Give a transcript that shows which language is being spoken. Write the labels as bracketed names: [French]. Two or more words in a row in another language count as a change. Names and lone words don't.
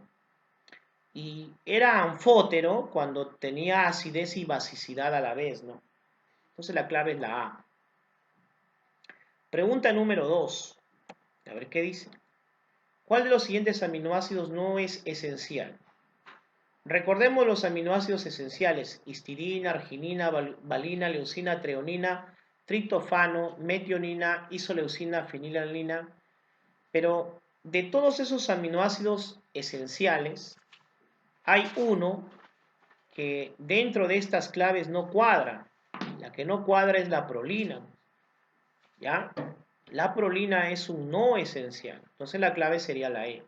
[Spanish] Y era anfótero cuando tenía acidez y basicidad a la vez, ¿no? Entonces la clave es la A. Pregunta número 2. A ver qué dice. ¿Cuál de los siguientes aminoácidos no es esencial? Recordemos los aminoácidos esenciales: histidina, arginina, valina, leucina, treonina, triptofano, metionina, isoleucina, fenilalanina. Pero de todos esos aminoácidos esenciales, hay uno que dentro de estas claves no cuadra. La que no cuadra es la prolina. ¿Ya? La prolina es un no esencial. Entonces la clave sería la E.